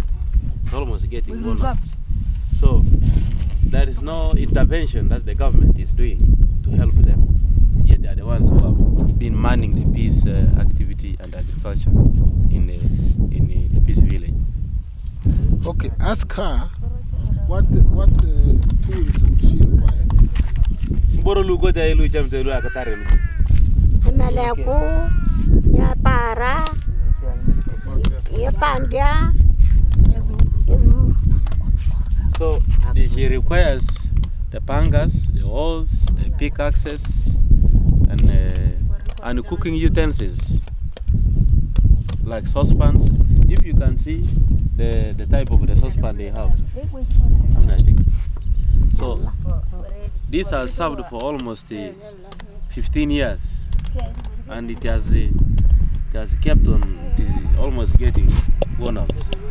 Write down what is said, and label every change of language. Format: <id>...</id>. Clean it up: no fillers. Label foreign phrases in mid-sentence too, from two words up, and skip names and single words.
<en>It's almost getting worn out. So there is no intervention that the government is doing to help them. Yet they are the ones who have been manning the peace activity and agriculture in the peace village. Okay, ask her what tools would she require? Ya para, ya pangya. So she requires the pangas, the hoes, the pickaxes, and cooking utensils like saucepans. If you can see the type of the saucepan they have, so these are served for almost 15 years, and it has kept on almost getting worn out.</en>